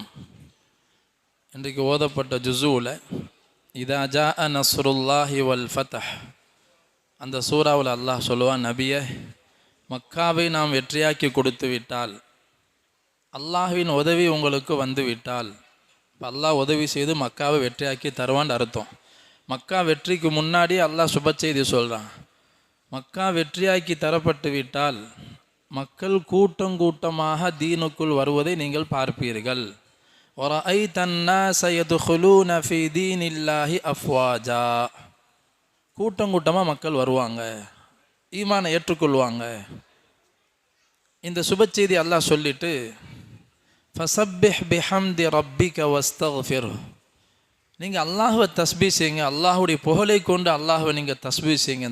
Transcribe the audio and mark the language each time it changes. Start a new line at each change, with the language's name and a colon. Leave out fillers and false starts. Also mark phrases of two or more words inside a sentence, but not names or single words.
Tamil: இன்றைக்கு ஓதப்பட்ட ஜுஸூவில்
Arabic: إذا جاء نصر الله والفتح,
Tamil: அந்த சூறாவில் அல்லாஹ் சொல்லுவான், நபியே, மக்காவை நாம் வெற்றியாக்கி கொடுத்து விட்டால், அல்லாஹ்வின் உதவி உங்களுக்கு வந்து விட்டால், இப்போ அல்லாஹ் உதவி செய்து மக்காவை வெற்றியாக்கி தருவான்னு அர்த்தம். மக்கா வெற்றிக்கு முன்னாடி அல்லாஹ் சுப செய்தி சொல்கிறான். மக்கா வெற்றியாக்கி தரப்பட்டு விட்டால் மக்கள் கூட்டம் கூட்டமாக தீனுக்குள் வருவதை நீங்கள் பார்ப்பீர்கள்.
Arabic: وَرَأَيْتَ النَّاسَ يَدْخُلُونَ فِي دِينِ اللَّهِ أَفْوَاجًا,
Tamil: கூட்டம் கூட்டமாக மக்கள் வருவாங்க, ஈமானை ஏற்றுக்கொள்வாங்க. இந்த சுப செய்தி அல்லாஹ் சொல்லிட்டு
Arabic: فسبح بحمد ربك واستغفر,
Tamil: நீங்கள் அல்லாஹ்வை தஸ்பீஹ் செய்யுங்க, அல்லாஹுடைய புகழை கொண்டு அல்லாஹ்வை நீங்கள் தஸ்பீஹ் செய்யுங்க.